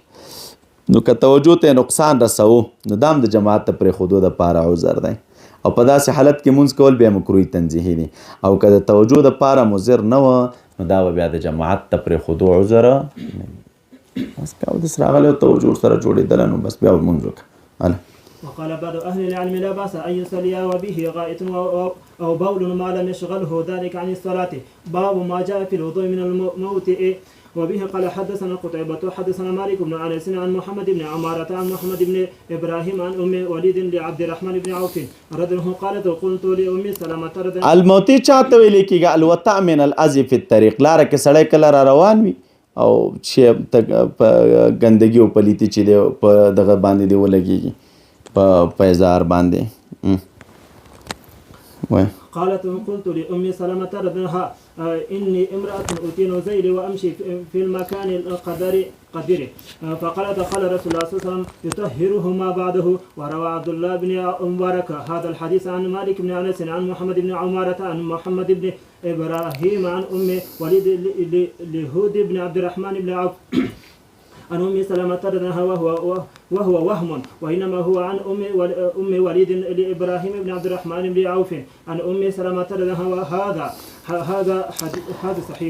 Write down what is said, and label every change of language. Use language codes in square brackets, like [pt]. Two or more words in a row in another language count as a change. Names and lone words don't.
[ps] نو که توجه ته نقصان رسوو نو دا هم د جماعت ته پرېښودو دپاره عذر دی او په داسې حالت کې مونځ کول بیا مکروه تنزیهي دی. او که د توجه دپاره مضر نه وه نو دا به بیا د جماعت ته پرېښودو عذر نه وي. بس بیا اودس راغلی او توجه ورسره جوړېدله نو بس بیا به مونځ وکړه. [ar] وقال بعض أهل العلم لا بأس أن يصلي وبه غائط أو بول ما لم يشغله ذلك عن الصلاة. باب ما جاء في الوضوء من الموت. وبه قال حدثنا قتيبة حدثنا مالك بن أنس عن محمد بن عمارة عن محمد بن إبراهيم عن أم وليد لعبد الرحمن بن عوف رضي الله قالت قلت لأم سلمة رضي الله الموت [ps] چاته ویل کېږي [ar] الوطأ من الأذى في الطريق. [ps] لاره کې سړی کله را روان وي او چې په ګندګي او پلیتي چې دی په دغه باندې دی ولګېږي په پیزار باندې. [ar] قالت قلت لأم سلمة رضي الله إني امرأة أتين زيلي وأمشي في المكان القدر فقالت قال رسول الله صلى الله عليه وسلم يطهره ما بعده. وروى عبد الله بن مبارك هذا الحديث عن مالك بن أنس عن محمد بن عمارة عن محمد بن إبراهيم عن أم وليد لهود بن عبد الرحمن بن عوف عن أم سلمة رضي الله وهو وهم، وإنما هو عن أم وليد لإبراهيم بن عبد الرحمن بن عوف عن أم سلمة هذا صحيح.